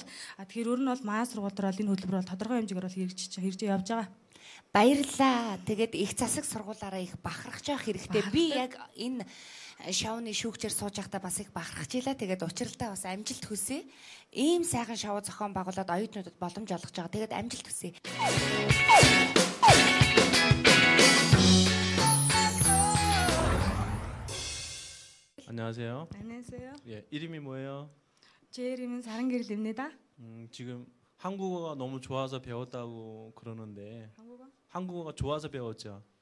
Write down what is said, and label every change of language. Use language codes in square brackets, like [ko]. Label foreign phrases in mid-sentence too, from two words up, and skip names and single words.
[mn] Тэгэхээр ер нь бол манай сургууль дээр бол энэ хөтөлбөр бол тодорхой хэмжээгээр бол хэрэгжиж явж байгаа. Баярлалаа. Тэгээд их засаг сургуулаараа их бахархаж явах хэрэгтэй. Би яг энэ шоуны шүүгчээр сууж байхдаа бас их бахархаж илаа. Тэгээд учралдаа бас амжилт хүсье. Ийм сайхан шоу зохион байгуулад оюутнуудад боломж олгож байгаа. Тэгээд амжилт хүсье. [ko] 안녕하세요. 안녕하세요. 예, 이름이 뭐예요? 제 이름은 사랑길입니다. 지금 한국어가 너무 좋아서 배웠다고 그러는데 한국어가 좋아서 배웠죠?